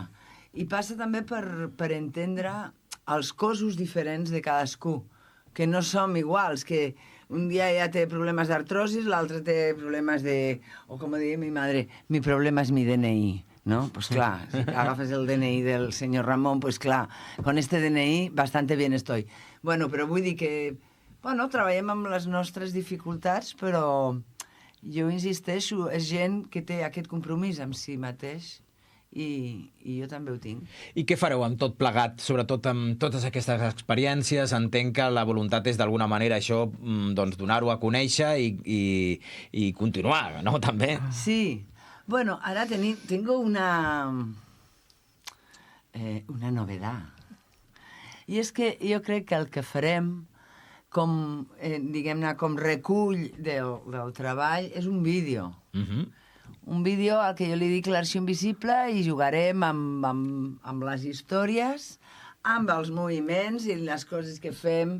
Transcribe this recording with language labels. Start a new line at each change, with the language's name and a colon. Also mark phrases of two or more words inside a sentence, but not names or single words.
Catalan: I passa també per entendre els cossos diferents de cadascú, que no som iguals, que un dia ja té problemes d'artrosis, l'altre té problemes de... O com diria
Spanish: mi madre, mi problema és mi DNI. ¿no? Pues claro,
Catalan: si agafes el DNI del senyor Ramon, pues clar,
Spanish: con este DNI bastante bien estoy.
Catalan: Bueno, però vull dir que, bueno, treballem amb les nostres dificultats, però jo insisteixo, és gent que té aquest compromís amb si mateix i jo també ho tinc. I què fareu amb tot plegat, sobretot amb totes aquestes experiències? Entenc que la voluntat és d'alguna manera això, doncs, donar-ho a conèixer i continuar, no? També.
Spanish: Sí. Bueno, ara tengo una novedad.
Catalan: I és que jo crec que el que farem com, diguem-ne, com recull del treball és un vídeo. Un vídeo al que jo li dic l'Arxiu Invisible i jugarem amb les històries, amb els moviments i les coses que fem.